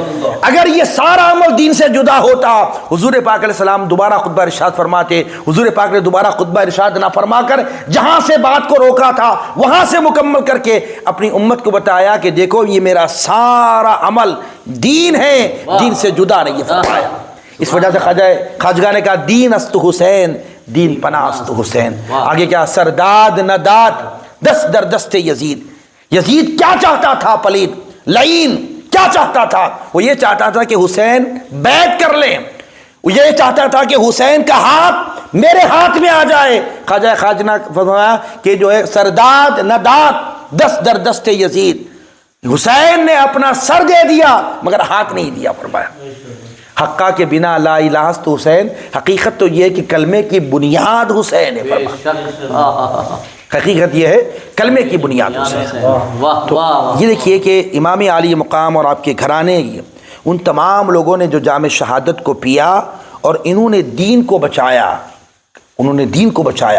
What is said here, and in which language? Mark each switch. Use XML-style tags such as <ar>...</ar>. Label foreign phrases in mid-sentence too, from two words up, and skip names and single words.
<ur>اگر یہ سارا عمل دین سے جدا ہوتا، حضور پاک</ur> <ar>علیہ السلام</ar> <ur>دوبارہ خطبہ ارشاد فرماتے، حضور پاک نے دوبارہ خطبہ ارشاد نہ فرما کر جہاں سے بات کو روکا تھا وہاں سے مکمل کر کے اپنی امت کو بتایا کہ دیکھو یہ میرا سارا عمل دین ہے، دین سے جدا نہیں ہے، فرمایا۔ اس وجہ سے خواجگاہ نے کہا</ur> <fa>دین است حسین، دین پناہ است حسین۔</fa> <ur>آگے کیا؟</ur> <fa>سرداد نداد دست در دست یزید۔</fa> <ur>یزید کیا چاہتا تھا؟ پلید لعین کیا چاہتا تھا؟ وہ یہ چاہتا تھا کہ حسین بیعت کر لیں، وہ یہ چاہتا تھا کہ حسین کا ہاتھ میرے ہاتھ میں آ جائے۔ خواجہ خواجہ نے فرمایا کہ جو ہے</ur> <fa>سرداد نداد دست در دست یزید،</fa> <ur>حسین نے اپنا سر دے دیا مگر ہاتھ نہیں دیا، فرمایا</ur> <fa>حقہ کے بنا لا الہ تو حسین،</fa> <ur>حقیقت تو یہ ہے کہ کلمے کی بنیاد حسین ہے، فرمایا حقیقت یہ ہے کلمے کی بنیاد حسین۔ تو یہ دیکھیے کہ امام عالی مقام اور آپ کے گھرانے ان تمام لوگوں نے جو جام شہادت کو پیا اور انہوں نے دین کو بچایا، انہوں نے دین کو بچایا۔</ur>